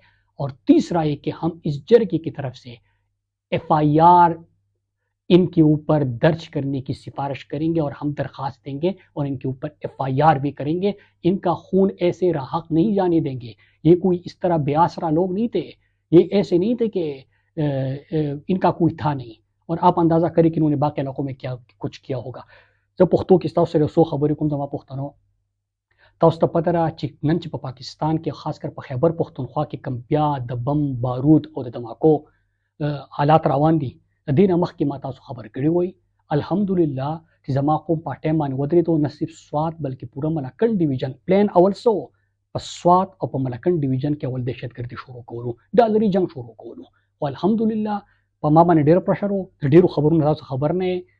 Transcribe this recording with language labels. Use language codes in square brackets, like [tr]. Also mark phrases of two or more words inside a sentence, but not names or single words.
[ur] اور تیسرا یہ کہ ہم اس جرگے کی طرف سے FIR ان کے اوپر درج کرنے کی سفارش کریں گے، اور ہم درخواست دیں گے اور ان کے اوپر FIR بھی کریں گے۔ ان کا خون ایسے راحق نہیں جانے دیں گے۔ یہ کوئی اس طرح بے آسرا لوگ نہیں تھے، یہ ایسے نہیں تھے کہ ان کا کوئی تھا نہیں۔ اور آپ اندازہ کریں کہ انہوں نے باقی علاقوں میں کیا کچھ کیا ہوگا۔ [ps] جب پختو کی تاسو سره سو خبرې کوم زما پښتنو، تاسو ته پته را چې نن چې په پاکستان کې خاص کر په خیبر پختونخوا کې کم بیا د بم بارود او د دماکو حالات روان دي، د دې نه مخکې ما تاسو خبر کړی وای الحمدلله چې زما قوم په ټایم باندې ودرېدو، نه صرف سوات بلکې پوره ملکنډ ډیویژن پلان اول سو په سوات او په ملکنډ ډیویژن کې اول دهشتګردي شروع کولو، ډالري جنگ شروع کولو، او الحمدلله په ما باندې ډېر پرشر و، د ډېرو خبرونو تاسو خبر نه